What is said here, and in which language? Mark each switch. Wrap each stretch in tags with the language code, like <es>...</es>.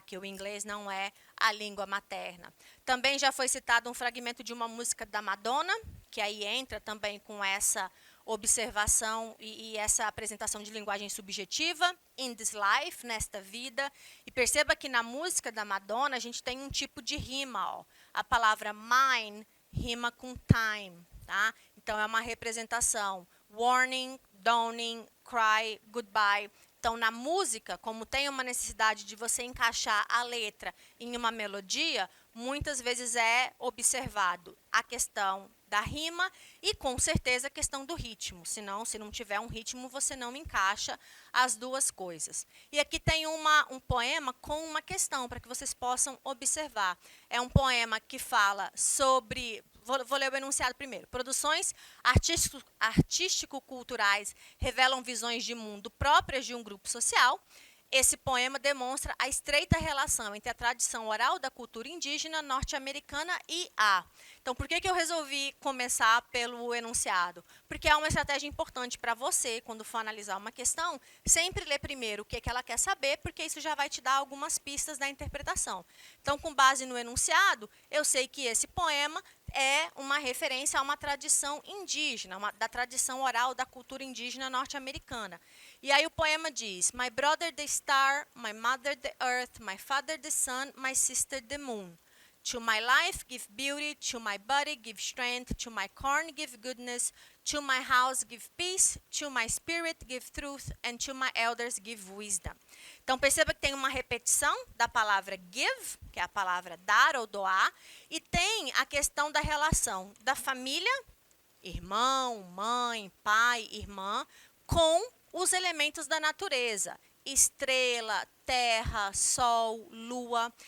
<pt>Que o inglês não é a língua materna. Também já foi citado um fragmento de uma música da Madonna, que aí entra também com essa observação e essa apresentação de linguagem subjetiva,</pt> <en>in this life,</en> <pt>nesta vida. E perceba que na música da Madonna a gente tem um tipo de rima, ó. A palavra mine rima com time, tá? Então é uma representação.</pt> <en>Warning, dawning, cry, goodbye.</en> <pt>Então, na música, como tem uma necessidade de você encaixar a letra em uma melodia, muitas vezes é observado a questão da rima e, com certeza, a questão do ritmo. Senão, se não tiver um ritmo, você não encaixa as duas coisas. E aqui tem um poema com uma questão para que vocês possam observar. É um poema que fala sobre... Vou ler o enunciado primeiro. Produções artístico-culturais revelam visões de mundo próprias de um grupo social. esse poema demonstra a estreita relação entre a tradição oral da cultura indígena norte-americana e a. Então, por que eu resolvi começar pelo enunciado? Porque é uma estratégia importante para você, quando for analisar uma questão, sempre ler primeiro o que ela quer saber, porque isso já vai te dar algumas pistas da interpretação. Então, com base no enunciado, eu sei que esse poema é uma referência a uma tradição indígena, da tradição oral da cultura indígena norte-americana.</pt> <en>E aí o poema diz: My brother the star, my mother the earth, my father the sun, my sister the moon. To my life give beauty, to my body give strength, to my corn give goodness, to my house give peace, to my spirit give truth, and to my elders give wisdom.</en> <pt>Então perceba que tem uma repetição da palavra give, que é a palavra dar ou doar, e tem a questão da relação da família, irmão, mãe, pai, irmã, com os elementos da natureza. Estrela, terra, sol, lua.</pt>